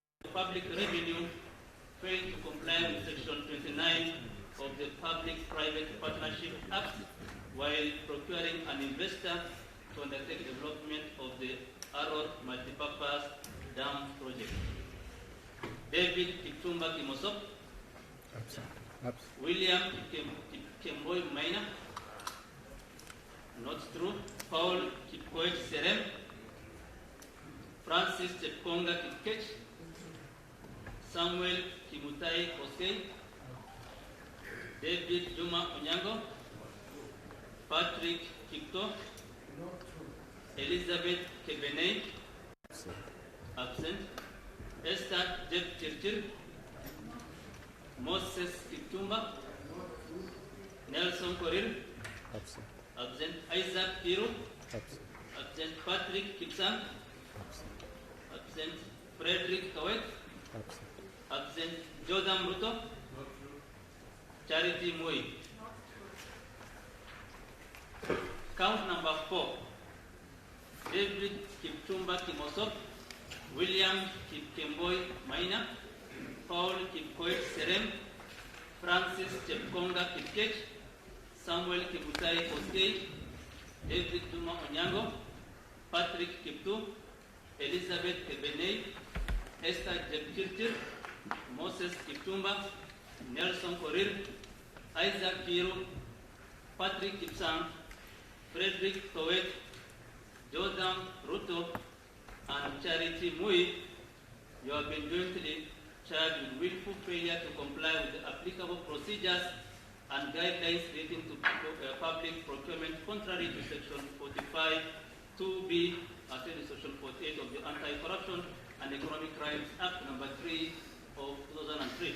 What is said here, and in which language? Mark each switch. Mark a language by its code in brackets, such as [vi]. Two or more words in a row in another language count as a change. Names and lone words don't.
[en] public revenue failed to comply with Section 29 of the Public-Private Partnership Act while procuring an investor to undertake development of the Arrow Multipurpose Dam Project. David Kiptumba Kimosop, William Kemboi Maina, not true. Paul Kipkoech Serem, Francis Chepkonga Kipkech, Samuel Kimutai Koskei, David Juma Onyango, Patrick Kipto, Elizabeth Kebenei, absent. Esther Jeb Chirchir, Moses Kiptumba, Nelson Korir, absent. Isaac Piro, absent. Patrick Kipsang, absent. Frederick Kawet, absent. Jordan Ruto, Charity Mui. Count number 4. David Kiptumba Kimosop, William Kipkemboi Maina, Paul Kipkoech Serem, Francis Chepkonga Kipkech, Samuel Kimutai Koskei, David Duma Onyango, Patrick Kiptu, Elizabeth Kebenei, Esther Jepkirtir, Moses Kiptumba, Nelson Korir, Isaac Piro, Patrick Kipsang, Frederick Kowet, Jordan Ruto, and Charity Mui. You have been jointly charged with willful failure to comply with the applicable procedures and guidelines relating to public procurement contrary to Section 45 2B as in Section 48 of the Anti-Corruption and Economic Crimes Act number 3 of 2003.